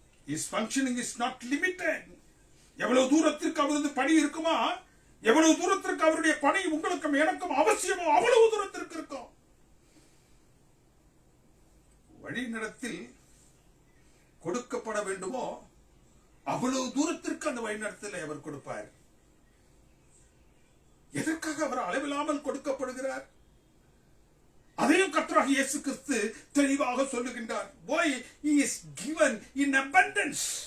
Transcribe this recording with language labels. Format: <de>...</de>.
<en>His functioning is not limited.</en> <ta>எவ்வளவு தூரத்திற்கு அவரது பணி இருக்குமா, எவ்வளவு தூரத்திற்கு அவருடைய பணி உங்களுக்கும் எனக்கும் அவசியமோ அவ்வளவு தூரத்திற்கு இருக்கும். வழிநடத்தில் கொடுக்கப்பட வேண்டுமோ அவ்வளவு தூரத்திற்கு அந்த வழிநடத்தலை அவர் கொடுப்பார். எதற்காக அவர் அளவில்லாமல் கொடுக்கப்படுகிறார்? அதையும் கர்த்தராகிய இயேசு கிறிஸ்து தெளிவாக சொல்லுகின்றார்.</ta> <en>Why he is given in abundance.</en>